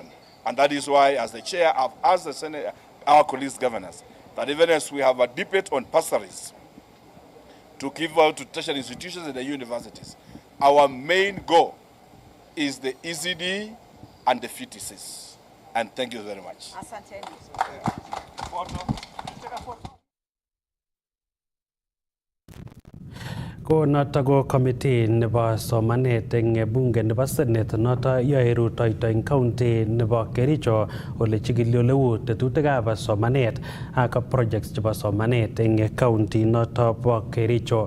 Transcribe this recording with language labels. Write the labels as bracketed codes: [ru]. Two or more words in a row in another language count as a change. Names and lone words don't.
[en] And that is why, as the chair, I've asked the Senate, our colleagues governors, that even as we have a debate on bursaries to give out to tertiary institutions and the universities, our main goal is the ECD and the FTCs. And thank you very much. [kln] Ko noto ko committee nebo somanet eng bunge nebo Senate noto yoe rutoito eng county nebo Kericho ole chikili oleu tetutikab somanet ak projects chebo somanet eng county noto bo Kericho.